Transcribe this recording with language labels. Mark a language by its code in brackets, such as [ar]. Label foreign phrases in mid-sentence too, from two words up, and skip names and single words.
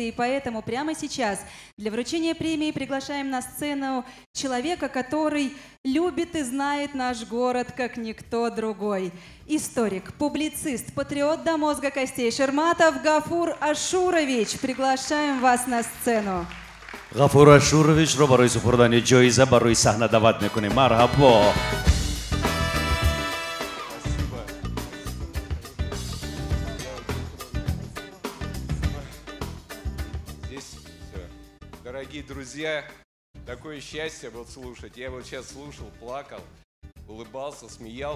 [ru] И поэтому прямо сейчас для вручения премии приглашаем на сцену человека, который любит и знает наш город как никто другой. Историк, публицист, патриот до мозга костей Шерматов Гафур Ашурович. Приглашаем вас на сцену. [tg] Гафур Ашуровичро барои супурдани ҷоиза барои саҳна даъват мекунем. Марҳабо. [ru] Здесь, дорогие друзья, такое счастье вот слушать. Я вот сейчас слушал, плакал, улыбался, смеялся.